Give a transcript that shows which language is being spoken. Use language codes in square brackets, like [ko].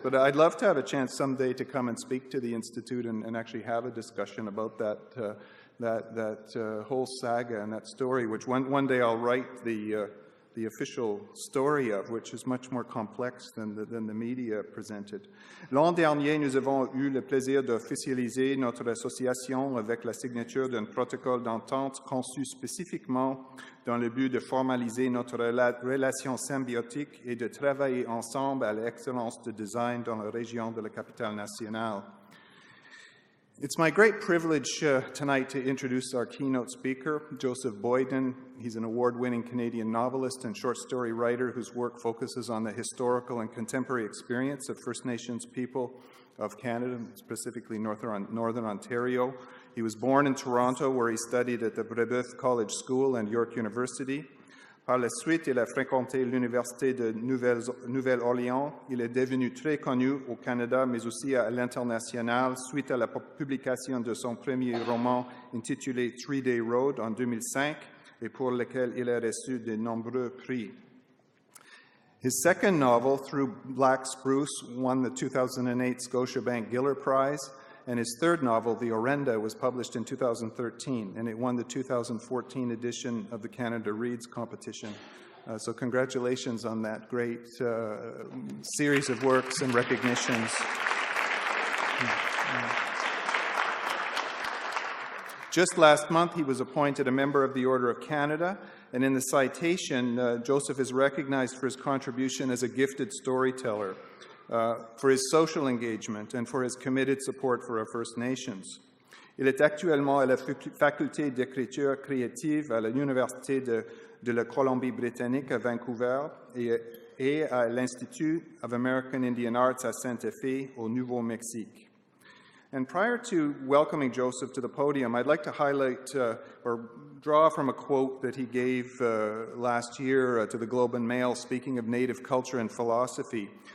[en] But I'd love to have a chance someday to come and speak to the Institute and actually have a discussion about that whole saga and that story, which one day I'll write the official story of, which is much more complex than the media presented. [fr] L'an dernier, nous avons eu le plaisir d'officialiser notre association avec la signature d'un protocole d'entente conçu spécifiquement dans le but de formaliser notre relation symbiotique et de travailler ensemble à l'excellence de design dans la région de la capitale nationale. [en] It's my great privilege tonight to introduce our keynote speaker, Joseph Boyden. He's an award-winning Canadian novelist and short story writer whose work focuses on the historical and contemporary experience of First Nations people of Canada, specifically Northern Ontario. He was born in Toronto, where he studied at the Brebeuf College School and York University. [fr] Par la suite, il a fréquenté l'Université de Nouvelle-Orléans. Il est devenu très connu au Canada, mais aussi à l'international, suite à la publication de son premier roman intitulé 3-Day Road en 2005, et pour lequel il a reçu de nombreux prix. [en] His second novel, Through Black Spruce, won the 2008 Scotiabank Giller Prize, and his third novel, The Orenda, was published in 2013, and it won the 2014 edition of the Canada Reads competition. So congratulations on that great series of works and recognitions. Just last month, he was appointed a member of the Order of Canada, and in the citation, Joseph is recognized for his contribution as a gifted storyteller. for his social engagement, and for his committed support for our First Nations. [fr] Il est actuellement à la faculté d'écriture créative à l'Université de la Colombie-Britannique à Vancouver et à l'Institute of American Indian Arts à Santa Fe au Nouveau-Mexique. [en] And prior to welcoming Joseph to the podium, I'd like to highlight or draw from a quote that he gave last year to the Globe and Mail, speaking of Native culture and philosophy.